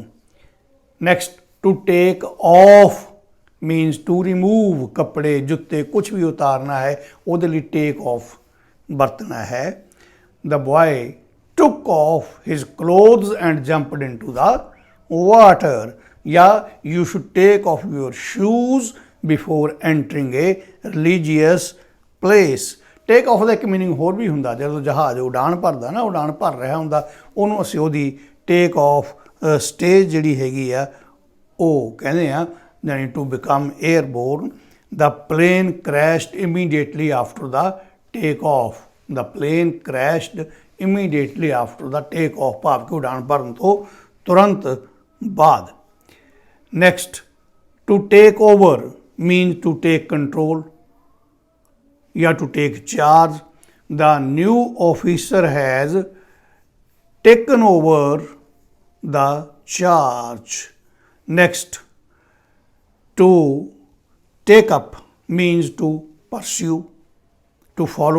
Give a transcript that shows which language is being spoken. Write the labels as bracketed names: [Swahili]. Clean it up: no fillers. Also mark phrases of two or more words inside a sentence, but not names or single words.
[English] Next, to take off means to remove [Punjabi] ਕੱਪੜੇ ਜੁੱਤੇ ਕੁਝ ਵੀ ਉਤਾਰਨਾ ਹੈ ਉਹਦੇ ਲਈ [English] take off [Punjabi] ਵਰਤਣਾ ਹੈ। [English] The boy took off his clothes and jumped into the water या you should take off your shoes before entering a religious place। take off [Punjabi] ਦਾ ਇੱਕ ਮੀਨਿੰਗ ਹੋਰ ਵੀ ਹੁੰਦਾ ਜਦੋਂ ਜਹਾਜ਼ ਉਡਾਨ ਭਰਦਾ ਨਾ, ਉਡਾਨ ਭਰ ਰਿਹਾ ਹੁੰਦਾ ਉਹਨੂੰ ਅਸੀਂ ਉਹਦੀ [English] take off stage [Punjabi] ਜਿਹੜੀ ਹੈਗੀ ਆ ਉਹ ਕਹਿੰਦੇ ਆ ਯਾਨੀ [English] to become airborne. The plane crashed immediately after the take off। The plane crashed immediately after the take off [Punjabi] ਭਾਵ ਕਿ ਉਡਾਨ ਭਰਨ ਤੋਂ ਤੁਰੰਤ ਬਾਅਦ। [English] Next, to take over means to take control या to take charge। The new officer has taken over the charge। Next, to take up means to pursue, to follow।